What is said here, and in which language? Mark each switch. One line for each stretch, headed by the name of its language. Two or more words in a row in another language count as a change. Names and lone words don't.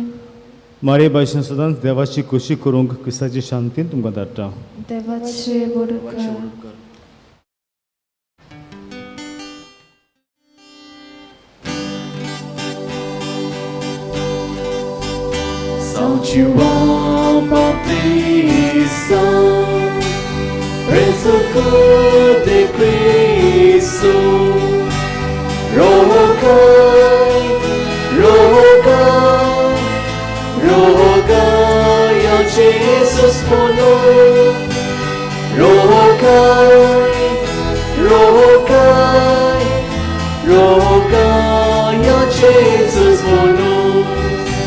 Konkani: मारे भाशेन सदांच देवाची खुशी करूंक क्रिस्ताची शांतीन तुमकां धाडटा. देवाचे बडकार.
Portuguese: São João Batista, preso de Cristo, rogai, rogai, rogai a Jesus por nós, rogai, rogai, rogai a Jesus por nós.